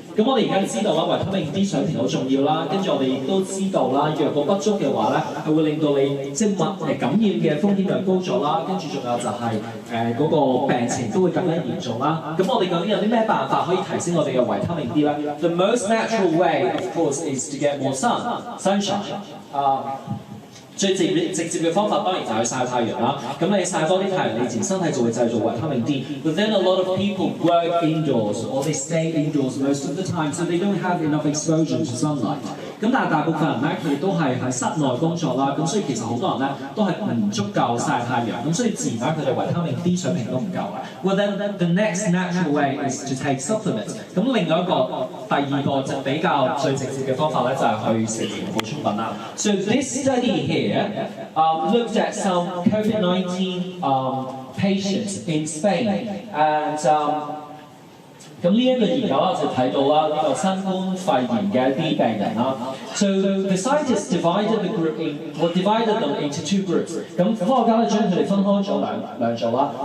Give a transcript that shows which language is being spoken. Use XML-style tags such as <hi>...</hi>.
<yue>咁我哋而家知道啦，維他命 D 水平好重要啦，跟住我哋亦都知道啦，若果不足嘅話咧，係會令到你即係感染嘅風險就高咗啦，跟住仲有就係嗰個病情都會更加嚴重啦。咁我哋究竟有啲咩辦法可以提升我哋嘅維他命 D 咧 ？</yue> <en>The most natural way, of course, is to get more sunshine.</en> <yue>最直接嘅方法當然就係去曬太陽啦。咁你曬多啲太陽，你自然身體就會製造維他命 D。</yue> <en>But then a lot of people work indoors or they stay indoors most of the time, so they don't have enough exposure to sunlight。</en> <yue>咁但係大部分人咧，佢哋都係喺室內工作啦，咁所以其實好多人咧都係唔足夠曬太陽，咁所以自然咧佢哋維他命 D 水平都唔夠嘅。</yue> <en>Well then the next natural way is to take supplements。</en> <yue>咁另外第二個就比較最直接嘅方法咧，就係去食營養補充品啦。</yue> <en>So this study here looked at some COVID-19 patients in Spain and</en> <yue>咁呢一個研究啦，就睇到啦呢個新冠肺炎嘅一啲病人啦。</yue> <en>So the scientists divided them into two groups。</en> <yue>咁科學家咧將佢哋分開咗兩組啦。</yue>